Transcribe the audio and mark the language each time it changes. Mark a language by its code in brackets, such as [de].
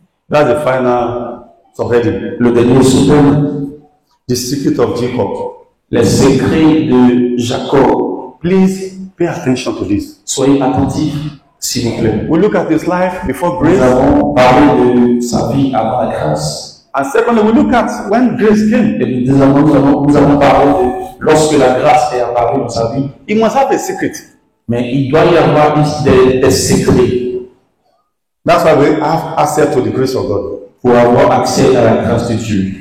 [en] that's the final subheading. [fr] le dernier suprême, [en] The secret of Jacob. [fr] les secrets de Jacob. [en] Please pay attention to this. [fr] Soyez attentifs, s'il vous plaît. [en] We look at his life before [fr] Nous [en] grace, [fr] avons parlé de sa vie avant la grâce. [en] and secondly, we look at when grace came. [fr] Et nous avons parlé de lorsque la grâce est apparue dans sa vie. [en] He must have a secret. [fr] Mais il doit y avoir des secrets [en] That's why we have access to the grace of God. [fr] pour avoir accès à la grâce de Dieu.